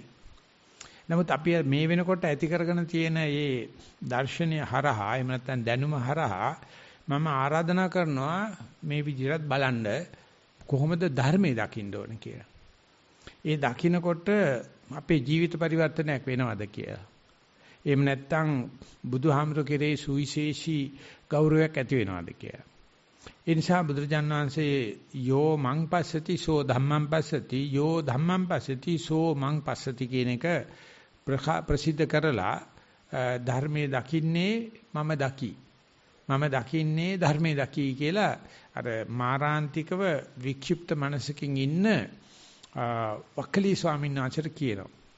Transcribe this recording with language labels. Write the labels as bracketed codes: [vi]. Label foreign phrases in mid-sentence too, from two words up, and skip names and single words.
[si] නමුත් අපි මේ වෙනකොට ඇති කරගෙන තියෙන මේ දර්ශනය හරහා එහෙම නැත්නම් දැනුම හරහා මම ආරාධනා කරනවා මේ විදිහට බලන්න කොහොමද ධර්මයේ දකින්න ඕන කියලා. ඒ දකින්නකොට අපේ ජීවිත පරිවර්තනයක් වෙනවද කියලා. එහෙම නැත්නම් බුදුහාමර කෙරේ සුවිශේෂී ගෞරවයක් ඇති වෙනවද කියලා. ඒ නිසා බුදුරජාණන් වහන්සේ [pi] යෝ මං පස්සති සෝ ධම්මං පස්සති යෝ ධම්මං පස්සති සෝ මං පස්සති [si] කියන එක ප්‍රසිද්ධ කරලා ධර්මයේ දකින්නේ මම දකි. මම දකින්නේ ධර්මයේ දකි කියලා අර මාරාන්තිකව වික්ෂිප්ත මනසකින් ඉන්න වක්කලී ස්වාමීන් වහන්සේට කියනවා.